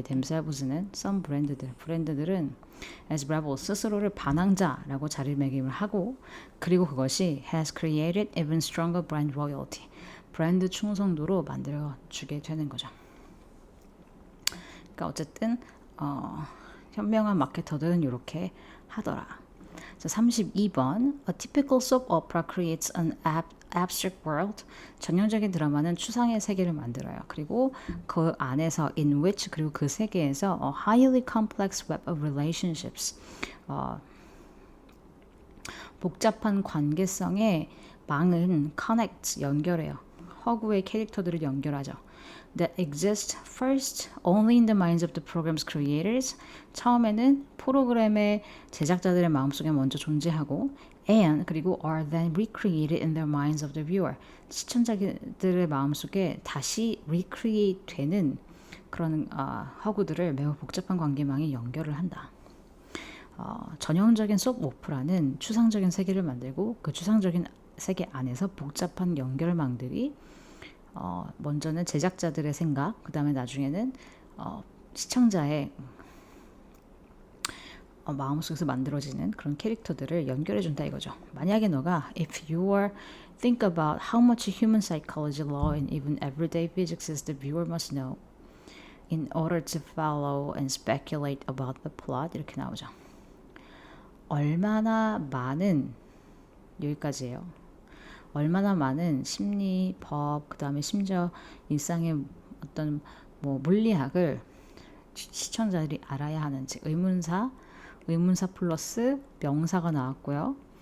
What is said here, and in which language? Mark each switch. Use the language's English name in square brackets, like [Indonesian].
[Korean] 얘 themselves는 some 브랜드들은 [English] as rebels, [Korean] 스스로를 반항자라고 자리매김을 하고 그리고 그것이 [English] has created even stronger brand loyalty. [Korean] 브랜드 충성도로 만들어주게 되는 거죠. 그러니까 어쨌든 현명한 마케터들은 이렇게 하더라. 자, 32번 [English] A typical soap opera creates an abstract world. [Korean] 전형적인 드라마는 추상의 세계를 만들어요. 그리고 그 안에서 [English] in which [Korean] 그리고 그 세계에서 [English] a highly complex web of relationships. [Korean] 복잡한 관계성의 망은 connect 연결해요. 허구의 캐릭터들을 연결하죠. [English] That exist first only in the minds of the program's creators. [Korean] 처음에는 프로그램의 제작자들의 마음속에 먼저 존재하고 [English] and [Korean] 그리고 [English] are then recreated in their minds of the viewer. [Korean] 시청자들의 마음속에 다시 recreate 되는 그런 허구들을 매우 복잡한 관계망에 연결을 한다. 전형적인 소프 오프라는 추상적인 세계를 만들고 그 추상적인 세계 안에서 복잡한 연결망들이 먼저는 제작자들의 생각, 그 다음에 나중에는 시청자의 마음속에서 만들어지는 그런 캐릭터들을 연결해준다 이거죠. 만약에 너가 [English] if you are think about how much human psychology, law, and even everyday physics is the viewer must know in order to follow and speculate about the plot [Korean] 이렇게 나오죠. 얼마나 많은 여기까지예요. 얼마나 많은 심리, 법, 그 다음에 심지어 일상의 어떤 물리학을 시청자들이 알아야 하는지 의문사 플러스 명사가 나왔고요.